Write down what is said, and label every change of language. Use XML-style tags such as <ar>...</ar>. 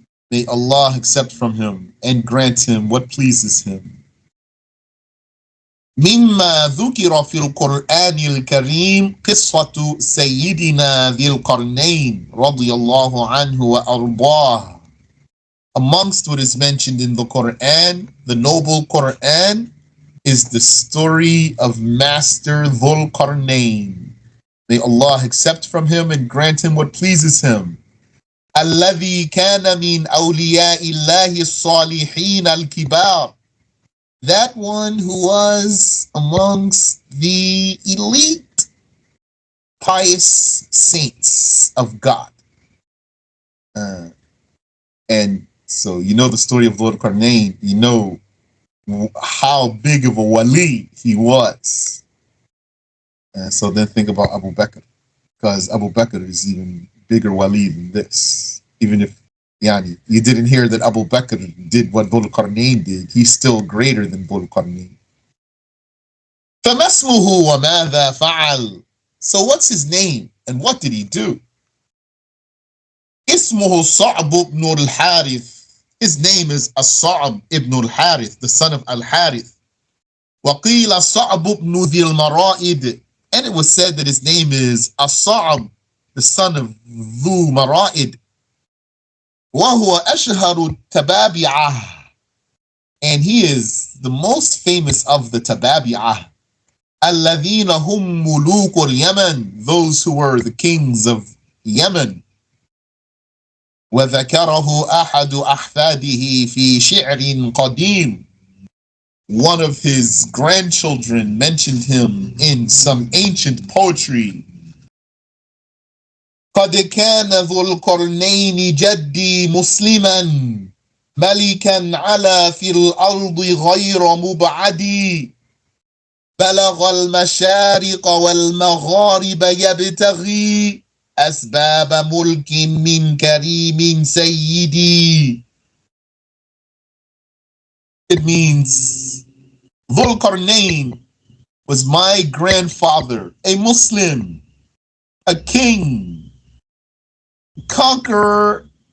<en>May Allah accept from him and grant him what pleases him.</en> <ar>مما ذكر في القرآن الكريم قصة سيدنا ذي القرنين رضي الله عنه وأرضاه.</ar> <en>Amongst what is mentioned in the Quran, the noble Quran, is the story of Master Dhul-Qarnayn. May Allah accept from him and grant him what pleases him.</en> <ar>الذي كان من أولياء الله الصالحين الكبار.</ar> <en>That one who was amongst the elite pious saints of God. And so you know the story of Dhul-Qarnayn, you know how big of a wali he was. So then think about Abu Bakr, because Abu Bakr is even bigger wali than this. Even if you didn't hear that Abu Bakr did what Dhul-Qarnayn did, he's still greater than Dhul-Qarnayn.</en> <ar>فَمَا اسْمُهُ وَمَاذَا فَعَلْ.</ar> <en>So what's his name and what did he do?</en> <ar>اسمه صعب ibn al-Harith.</ar> <en>His name is As-Sa'b ibn al-Harith, the son of al-Harith.</en> <ar>وَقِيلَ صَعْبُ ibn ذِي الْمَرَائِدِ.</ar> <en>And it was said that his name is As-Sa'b, the son of Dhu Mara'id.</en> <ar>وَهُوَ أَشْهَرُ التَّبَابِعَةِ.</ar> <en>And he is the most famous of the Tababi'ah.</en> <ar>الَّذِينَ هُمْ مُلُوكُ الْيَمَنِ.</ar> <en>Those who were the kings of Yemen.</en> <ar>وَذَكَرَهُ أَحَدُ أَحْفَادِهِ فِي شِعْرٍ قَدِيمٍ.</ar> <en>One of his grandchildren mentioned him in some ancient poetry.</en> <ar>قد كان ذو القرنين جدي مسلما ملكا على في الأرض غير مبعد بلغ المشارق والمغارب يبتغي أسباب ملك من كريم سيدي.</ar> <en>It means Dhul-Qarnayn was my grandfather, a Muslim, a king, conqueror.</en>